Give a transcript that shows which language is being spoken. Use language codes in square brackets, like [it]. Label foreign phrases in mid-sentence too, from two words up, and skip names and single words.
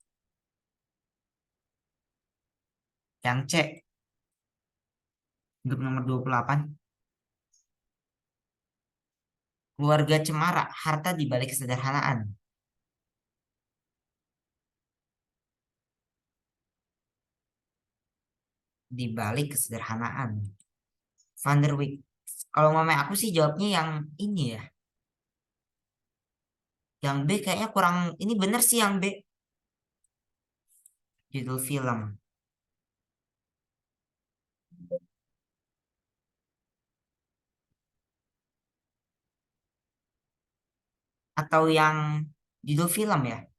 [id] Yang C untuk nomor 28. Keluarga Cemara, harta di balik kesederhanaan. Di balik kesederhanaan. Van der Wijk. Kalau mama aku sih jawabnya yang ini ya. Yang B kayaknya kurang, ini bener sih yang B. Judul film. Atau yang judul film ya.